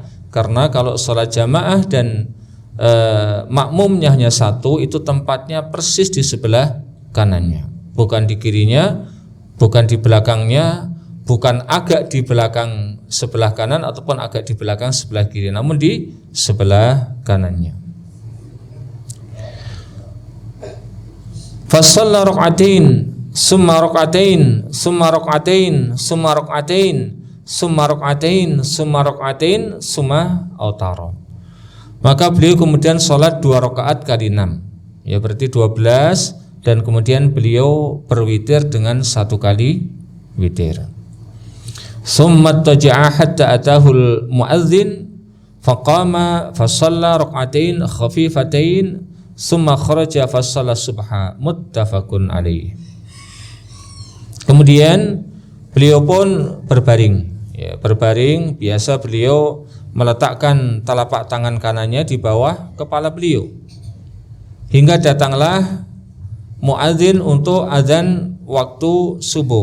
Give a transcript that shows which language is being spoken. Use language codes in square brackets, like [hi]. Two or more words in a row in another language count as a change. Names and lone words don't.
[id] Karena kalau sholat jamaah dan makmumnya hanya satu, itu tempatnya persis di sebelah kanannya, bukan di kirinya, bukan di belakangnya, bukan agak di belakang sebelah kanan ataupun agak di belakang sebelah kiri, namun di sebelah kanannya. [ar] فصلى ركعتين، ثم ركعتين، ثم ركعتين، ثم ركعتين، ثم ركعتين، ثم ركعتين، ثم أوتر. [id] Maka beliau kemudian sholat 2 rakaat kali 6, ya berarti 12, dan kemudian beliau berwitir dengan 1 kali witir. [ar] ثم اضطجع حتى أتاه المؤذن فقام فصلى ركعتين خفيفتين ثم خرج فصلى الصبح، متفق عليه. [id] Kemudian beliau pun berbaring, ya, berbaring. Biasa beliau meletakkan telapak tangan kanannya di bawah kepala beliau, hingga datanglah muadzin untuk azan waktu subuh.